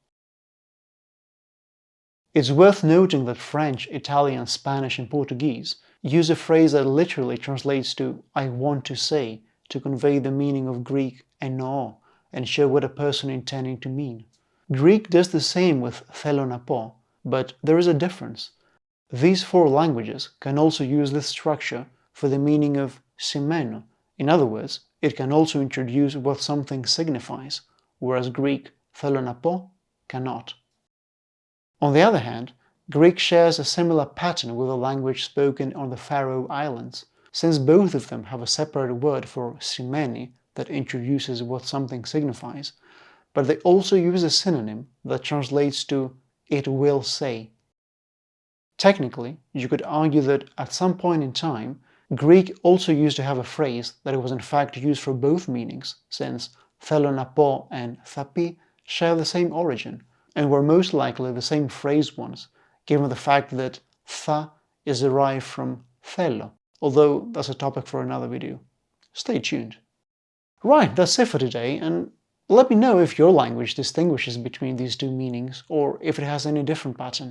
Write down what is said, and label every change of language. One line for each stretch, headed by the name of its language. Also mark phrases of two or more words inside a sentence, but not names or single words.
English: It's worth noting that French, Italian, Spanish, and Portuguese use a phrase that literally translates to "I want to say" to convey the meaning of Greek "ennoώ" and show what a person is intending to mean. Greek does the same with
Greek: "θέλω να πω,"
English: but there is a difference. These four languages can also use this structure for the meaning of σημαίνω. In other words, it can also introduce what something signifies, whereas Greek
Greek: "θέλω να πω"
English: cannot. On the other hand, Greek shares a similar pattern with a language spoken on the Faroe Islands, since both of them have a separate word for σημαίνει that introduces what something signifies, but they also use a synonym that translates to "it will say." Technically, you could argue that at some point in time, Greek also used to have a phrase that was in fact used for both meanings, since
Greek: "θέλω να πω"
English: and
Greek: "θα πει"
English: share the same origin, and were most likely the same phrase ones, given the fact that "θα" is derived from "θέλω," although that's a topic for another video. Stay tuned. Right, that's it for today, and let me know if your language distinguishes between these two meanings, or if it has any different pattern.